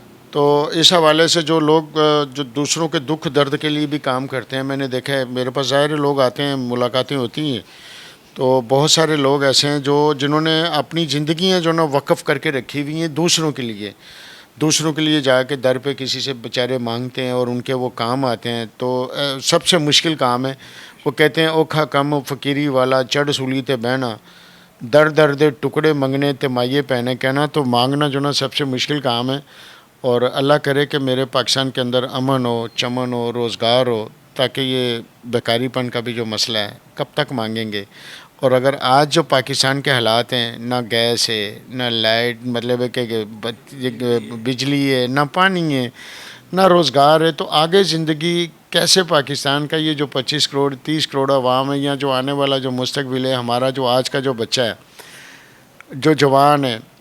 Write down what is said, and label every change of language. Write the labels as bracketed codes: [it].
[ur] تو اس حوالے سے جو لوگ جو دوسروں کے دکھ درد کے لیے بھی کام کرتے ہیں, میں نے دیکھا ہے میرے پاس ظاہر لوگ آتے ہیں, ملاقاتیں ہوتی ہیں, تو بہت سارے لوگ ایسے ہیں جنہوں نے اپنی زندگیاں جو نا وقف کر کے رکھی ہوئی ہیں دوسروں کے لیے. دوسروں کے لیے جا کے در پہ کسی سے بیچارے مانگتے ہیں اور ان کے وہ کام آتے ہیں. تو سب سے مشکل کام ہے. [pa] وہ کہتے ہیں اوکھا کم فقیری والا چڑھ سولی تے بہنا, در در دے ٹکڑے منگنے تے مائے پہنے. [ur] کہنا تو مانگنا جو نا سب سے مشکل کام ہے. اور اللہ کرے کہ میرے پاکستان کے اندر امن ہو, چمن ہو, روزگار ہو, تاکہ یہ بیکاری پن کا بھی جو مسئلہ ہے کب تک مانگیں گے. اور اگر آج جو پاکستان کے حالات ہیں, نہ گیس ہے, نہ لائٹ, مطلب ہے کہ بجلی ہے, نہ پانی ہے, نہ روزگار ہے, تو آگے زندگی کیسے پاکستان کا یہ جو 25 کروڑ 30 کروڑ عوام ہے, یا جو آنے والا جو مستقبل ہے, ہمارا جو آج کا جو بچہ ہے, جو جوان ہے,